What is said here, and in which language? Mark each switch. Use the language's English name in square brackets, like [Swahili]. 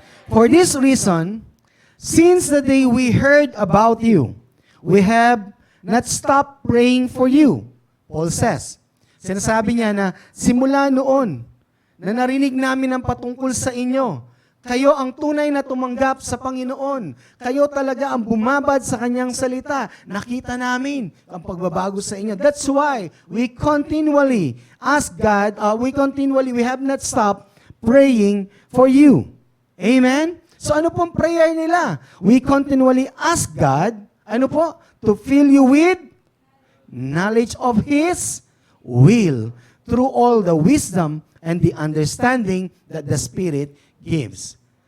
[English] For this reason, since the day we heard about you, we have not stopped praying for you. Paul says. [Filipino] Sinasabi niya na simula noon na narinig namin ang patungkol sa inyo, kayo ang tunay na tumanggap sa Panginoon. Kayo talaga ang bumabad sa Kanyang salita. Nakita namin ang pagbabago sa inyo. [English] That's why we continually ask God, we have not stopped praying for you. Amen? So [Filipino] ano pong [English] prayer nila? We continually ask God, [Filipino] ano po? [English] To fill you with knowledge of His will through all the wisdom and the understanding that the Spirit gives.